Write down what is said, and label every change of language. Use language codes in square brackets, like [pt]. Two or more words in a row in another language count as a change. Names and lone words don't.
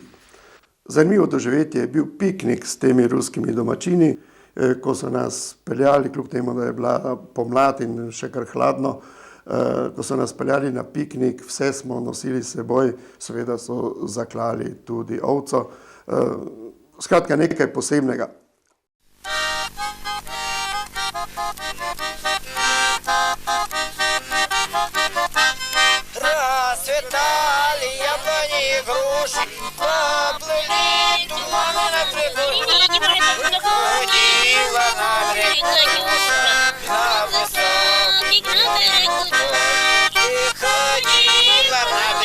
[sl] Zanimivo doživetje je bil piknik s temi ruskimi domačini, ko so nas peljali, kljub temu, da je bila pomlad in še kar hladno, ko so nas peljali na piknik, vse smo nosili s seboj, seveda so zaklali tudi ovco. Skratka, nekaj posebnega. [ru] Расцветали яблони и груши, поплыли туманы на прибой. Ходила на реку на высокий берег, и ходила на